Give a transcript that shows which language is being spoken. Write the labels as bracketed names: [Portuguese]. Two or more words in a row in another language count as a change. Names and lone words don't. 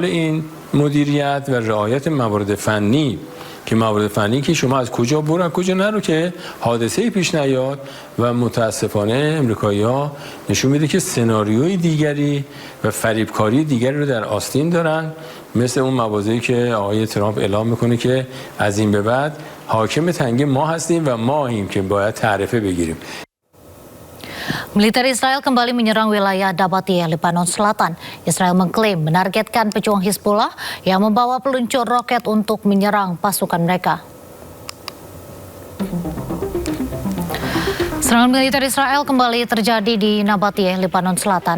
[Persian] این مدیریت و رعایت موارد فنی که موارد فنی که شما از کجا برو کجا نرو که حادثه پیش نیاد و متاسفانه امریکایی‌ها نشون میده که سناریوی دیگری و فریبکاری دیگری رو در آستین دارن مثل اون مواضعی که آقای ترامپ اعلام میکنه که از این به بعد حاکم تنگه ما هستیم و ماییم که باید تعرفه بگیریم. [Indonesian] Militer Israel kembali menyerang wilayah Nabatiyeh, Lebanon Selatan. Israel mengklaim menargetkan pejuang Hizbullah yang membawa peluncur roket untuk menyerang pasukan mereka. Serangan militer Israel kembali terjadi di Nabatiyeh, Lebanon Selatan.